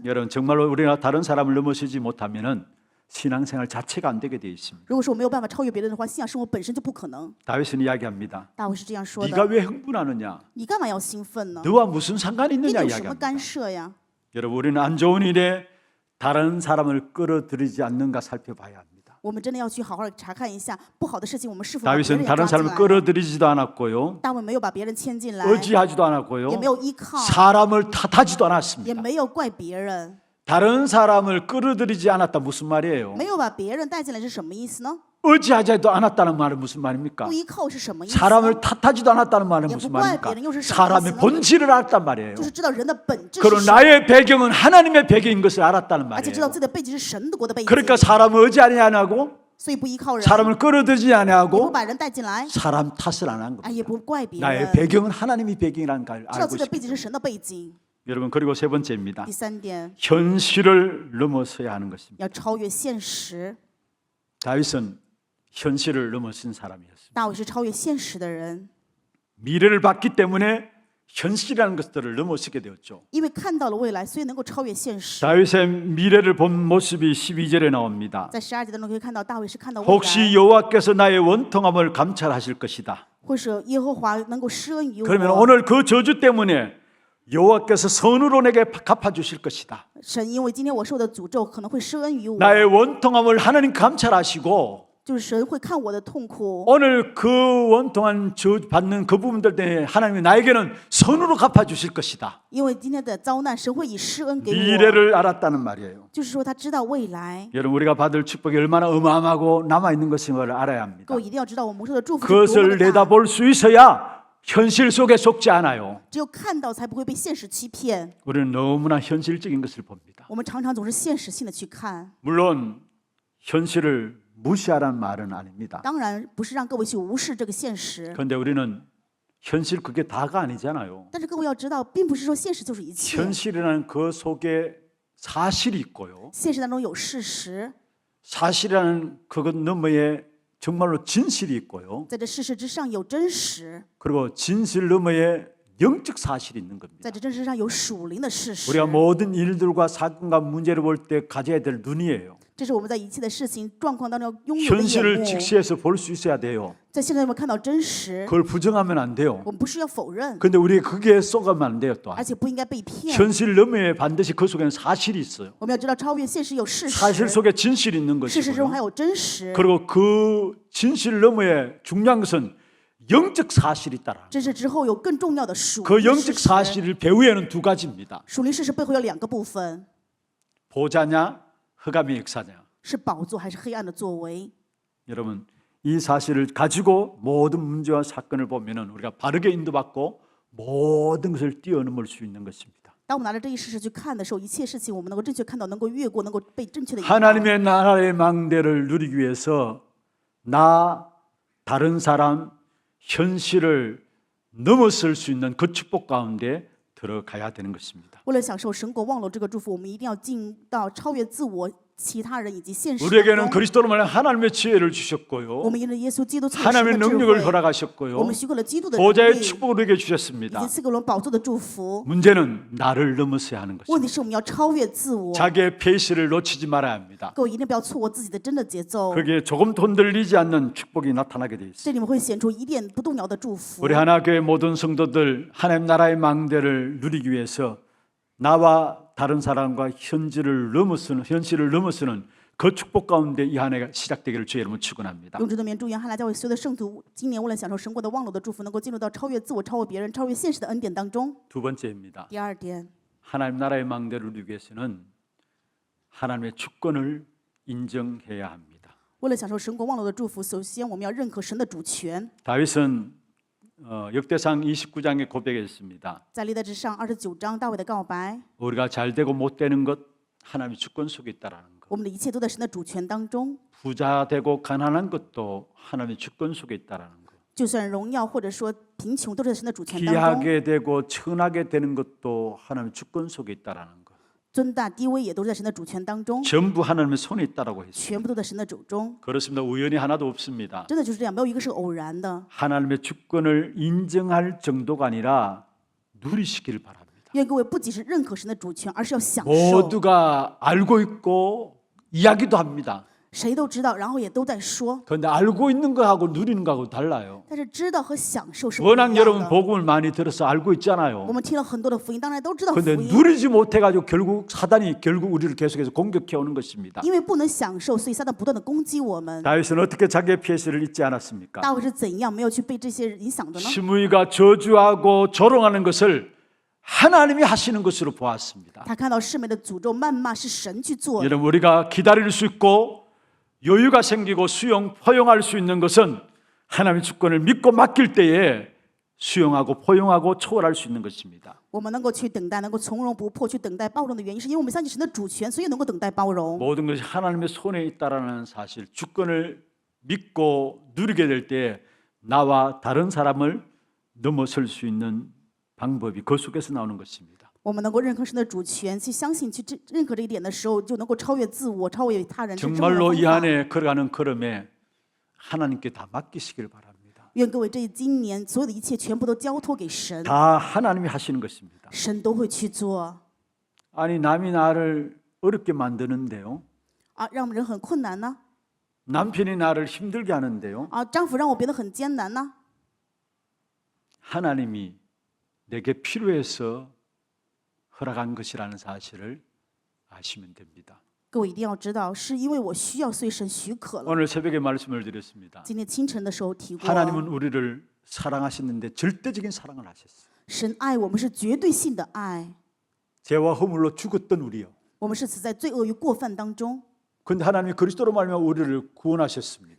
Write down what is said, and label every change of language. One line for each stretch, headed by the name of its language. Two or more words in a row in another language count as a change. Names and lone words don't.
Korean: 여러분 정말로 우리가 다른 사람을 넘어서지 못하면은 신앙생활 자체가 안 되게 돼 있습니다.
Chinese: 如果说我没有办法超越别人的话，信仰生活本身就不可能。
Korean: 다윗은 이야기합니다.
Chinese: 大卫是这样说
Korean: 네가
Chinese: 的：
Korean: 왜 흥분하느냐?
Chinese: 你干嘛要兴奋呢？
Korean: 너와 무슨 상관이
Chinese: 跟你
Korean: 있느냐
Chinese: 有什么
Korean: 이야기합니다.
Chinese: 干涉呀？
Korean: 여러분 우리는 안 좋은 일에 다른 사람을 끌어들이지 않는가 살펴봐야 합니다.
Chinese: 我们真的要去好好的查看一下不好的事情，我们是否把别
Korean: 다윗은
Chinese: 人也
Korean: 다른
Chinese: 抓进
Korean: 사람을
Chinese: 来了？
Korean: 끌어들이지도 않았고요.
Chinese: 大卫没有把别人牵进来，
Korean: 의지하지도 않았고요.
Chinese: 也没有依靠，
Korean: 사람을 탓하지도
Chinese: 也
Korean: 않았습니다.
Chinese: 没有怪别人，
Korean: 다른 사람을 끌어들이지 않았다 무슨 말이에요?
Chinese: 没有把别人带进来是什么意思呢？
Korean: 의지하지도 않았다는 말은 무슨 말입니까?
Chinese: 不依靠是什么意思呢？
Korean: 사람을 탓하지도 않았다는 말은 무슨 말입니까? 사람의 본질을 알았단 말이에요.
Chinese: 就是知道人的本质
Korean: 그리고
Chinese: 是什么，
Korean: 나의 배경은 하나님의 배경인 것을 알았다는
Chinese: 而且知道
Korean: 말이에요.
Chinese: 自己的背景是神的国的背景。
Korean: 그러니까 사람을 의지하지 않고
Chinese: 所以不依靠人，
Korean: 사람을 끌어들이지
Chinese: 也不
Korean: 아니하고
Chinese: 把人带进来，
Korean: 사람 탓을 안 한
Chinese: 哎，也
Korean: 겁니다.
Chinese: 不怪别
Korean: 나의
Chinese: 人，
Korean: 배경은 하나님이 배경이라는 걸
Chinese: 知道
Korean: 알고
Chinese: 自己的背
Korean: 있습니다.
Chinese: 景是神的背景。
Korean: 여러분 그리고 세 번째입니다.
Chinese: 第三点，
Korean: 현실을 넘어서야 하는 것입니다.
Chinese: 要超越现实。
Korean: 다윗은 현실을 넘어선 사람이었습니다.
Chinese: 大卫是超越现实的人，
Korean: 미래를 봤기 때문에 현실이라는 것들을 넘어서게 되었죠.
Chinese: 因为看到了未来，所以能够超越现实。
Korean: 다윗의 미래를 본 모습이 12절에 나옵니다.
Chinese: 在12节当中可以看到，大卫是看到未来，
Korean: 혹시 여호와께서 나의 원통함을 감찰하실 것이다.
Chinese: 或是耶和华能够施恩于
Korean: 그러면
Chinese: 我。
Korean: 오늘 그 저주 때문에 여호와께서 선으로 내게 갚아주실 것이다.
Chinese: 神因为今天我受的诅咒，可能会施恩于我，
Korean: 나의 원통함을 하나님 감찰하시고
Chinese: 就是神会看我的痛苦。
Korean: 오늘 그 원통한 받는 그 부분들 때문에 하나님이 나에게는 선으로 갚아주실 것이다.
Chinese: 因为今天的遭难，神会以施恩给我，
Korean: 미래를 알았다는 말이에요.
Chinese: 就是说他知道未来。
Korean: 여러분 우리가 받을 축복이 얼마나 어마어마하고 남아있는 것임을 알아야 합니다.
Chinese: 各位一定要知道，我们受的祝福是多么
Korean: 그것을
Chinese: 的大，
Korean: 내다볼 수 있어야 현실 속에 속지 않아요.
Chinese: 只有看到才不会被现实欺骗。
Korean: 우리는 너무나 현실적인 것을 봅니다.
Chinese: 我们常常总是现实性的去看，
Korean: 물론 현실을 무시하라는 말은 아닙니다.
Chinese: 当然不是让各位去无视这个现实，
Korean: 그런데 우리는 현실 그게 다가 아니잖아요.
Chinese: 但是各位要知道，并不是说现实就是一切，
Korean: 현실이라는 그 속에 사실이 있고요.
Chinese: 现实当中有事实，
Korean: 사실이라는 그것 너머에 정말로 진실이 있고요.
Chinese: 在这事实之上有真实，
Korean: 그리고 진실 너머에 영적 사실이 있는 겁니다.
Chinese: 在这真实上有属灵的事实。
Korean: 우리가 모든 일들과 사건과 문제를 볼 때 가져야 될 눈이에요.
Chinese: 这是我们在一切的事情状况当中要拥有的眼
Korean: 현실을
Chinese: 目。
Korean: 직시해서 볼 수 있어야 돼요.
Chinese: 在现在我们看到真实，
Korean: 그걸 부정하면 안 돼요.
Chinese: 我们不是要否认，
Korean: 근데 우리 그게 쏘가면 안 돼요. 또
Chinese: 而且不应该被骗。
Korean: 현실 너머에 반드시 그 속에는 사실이 있어요.
Chinese: 我们要知道，超越现实有事
Korean: 사실
Chinese: 实，
Korean: 속에 진실이 있는
Chinese: 事实中还
Korean: 것이고요.
Chinese: 有真实。
Korean: 그리고 그 진실 너머에 중요한 것은 영적 사실이 있다라.
Chinese: 真实之后有更重要的属
Korean: 그
Chinese: 灵的
Korean: 영적
Chinese: 事实。
Korean: 사실을 배후에는 두 가지입니다.
Chinese: 属灵事实背后有两个部分，
Korean: 보좌냐, 흑암의 역사냐.
Chinese: 是宝座还是黑暗的作为？
Korean: 여러분 이 사실을 가지고 모든 문제와 사건을 보면은 우리가 바르게 인도받고 모든 것을 뛰어넘을 수 있는 것입니다.
Chinese: 当我们拿着这一事实去看的时候，一切事情我们能够正确看到，能够越过，能够被正确的引导。
Korean: 하나님의 나라의 망대를 누리기 위해서 나 다른 사람 현실을 넘어설 수 있는 그 축복 가운데 들어가야 되는 것입니다.
Chinese: 为了享受神国望楼这个祝福，我们一定要进到超越自我、其他人以及现实
Korean: 우리에게는
Chinese: 当中。
Korean: 그리스도로 말하는 하나님의 지혜를
Chinese: 我
Korean: 주셨고요.
Chinese: 们因着耶稣基督赐给神
Korean: 하나님의
Chinese: 的智
Korean: 능력을
Chinese: 慧，
Korean: 허락하셨고요.
Chinese: 我们许可了基督的能
Korean: 보좌의
Chinese: 力，
Korean: 축복을 우리에게
Chinese: 以
Korean: 주셨습니다.
Chinese: 及赐给我们宝座的祝福。
Korean: 문제는 나를 넘어서야 하는
Chinese: 问
Korean: 것입니다.
Chinese: 题是我们要超越自我，
Korean: 자기의 페이스를 놓치지 말아야 합니다.
Chinese: 各位一定不要错过自己的真的节奏，
Korean: 거기에 조금도 흔들리지 않는 축복이 나타나게 돼 있습니다.
Chinese: 这里面会显出一点不动摇的祝福。
Korean: 우리 하나교회 모든 성도들 하나님 나라의 망대를 누리기 위해서 나와 다른 사람과 현실을 넘어서는 그 축복 가운데 이 한 해가 시작되기를 주의 이름으로 축원합니다.
Chinese: 用这段面祝愿汉来教会所有的圣徒，今年为了享受神国的望楼的祝福，能够进入到超越自我、超越别人、超越现实的恩典当中。
Korean: 두 번째입니다.
Chinese: 第二点，
Korean: 하나님 나라의 망대를 누리기 위해서는 하나님의 주권을 인정해야 합니다.
Chinese: 为了享受神国望楼的祝福，首先我们要认可神的主权。
Korean: 다윗은 역대상 29장에 고백했습니다.
Chinese: 在历代之上29章，大卫的告白，
Korean: 우리가 잘 되고 못 되는 것 하나님의 주권 속에 있다라는 것.
Chinese: 我们的一切都在神的主权当中。
Korean: 부자 되고 가난한 것도 하나님의 주권 속에 있다라는 것.
Chinese: 就算荣耀或者说贫穷，都是在神的主权当中。
Korean: 귀하게 되고 천하게 되는 것도 하나님의 주권 속에 있다라는 것.
Chinese: 尊大低微也都是在神的主权当中，
Korean: 전부 하나님의 손에 있다라고 했습니다.
Chinese: 全部都在神的手中。
Korean: 그렇습니다. 우연이 하나도 없습니다.
Chinese: 真的就是这样，没有一个是偶然的。
Korean: 하나님의 주권을 인정할 정도가 아니라 누리시기를 바랍니다.
Chinese: 愿各位不仅是认可神的主权，而是要享受。
Korean: 모두가 알고 있고 이야기도 합니다.
Chinese: 谁都知道，然后也都在说，
Korean: 그런데 알고 있는 거하고 누리는 거하고 달라요.
Chinese: 但是知道和享受是不一
Korean: 워낙
Chinese: 样
Korean: 여러분
Chinese: 的。
Korean: 복음을 많이 들어서 알고
Chinese: 我
Korean: 있잖아요.
Chinese: 们听了很多的福音，当然都知道福
Korean: 그런데
Chinese: 音，
Korean: 누리지 못해가지고 결국 사단이 결국 우리를 계속해서 공격해 오는 것입니다.
Chinese: 因为不能享受，所以撒旦不断的攻击我们。
Korean: 다윗은 어떻게 자기의 피해를 잊지 않았습니까?
Chinese: 大卫是怎样没有去被这些影响的呢？
Korean: 시므이가 저주하고 조롱하는 것을 하나님이 하시는 것으로 보았습니다.
Chinese: 他看到世美的诅咒、谩骂是神去做的。
Korean: 여러분 우리가 기다릴 수 있고 여유가 생기고 포용할 수 있는 것은 하나님의 주권을 믿고 맡길 때에 수용하고 포용하고 초월할 수 있는 것입니다.
Chinese: 我们能够去等待，能够从容不迫去等待包容的原因，是因为我们相信神的主权，所以能够等待包容。
Korean: 모든 것이 하나님의 손에 있다라는 사실, 주권을 믿고 누리게 될 때 나와 다른 사람을 넘어설 수 있는 방법이 그 속에서 나오는 것입니다.
Chinese: 我们能够认可神的主权，去相信、去认可这一点的时候，就能够超越自我，超越他人。
Korean: 정말로 이 안에 걸어가는 걸음에 하나님께 다 맡기시길 바랍니다.
Chinese: 愿各位这今年所有的一切全部都交托给神，
Korean: 다 하나님이 하시는 것입니다.
Chinese: 神都会去做。
Korean: 아니 남이 나를 어렵게 만드는데요.
Chinese: 啊，让人很困难呢？
Korean: 남편이 나를 힘들게 하는데요.
Chinese: 啊，丈夫让我变得很艰难呢？
Korean: 하나님이 내게 필요해서 허락한 것이라는 사실을 아시면 됩니다.
Chinese: 各位一定要知道，是因为我需要，所以神许可了。
Korean: 오늘 새벽에 말씀을 드렸습니다.
Chinese: 今天清晨的时候提过，
Korean: 하나님은 우리를 사랑하시는데 절대적인 사랑을 하셨어요.
Chinese: 神爱我们是绝对性的爱，
Korean: 죄와 허물로 죽었던 우리요.
Chinese: 我们是死在罪恶与过犯当中，
Korean: 그런데 하나님이 그리스도로 말미암아 우리를 구원하셨습니다.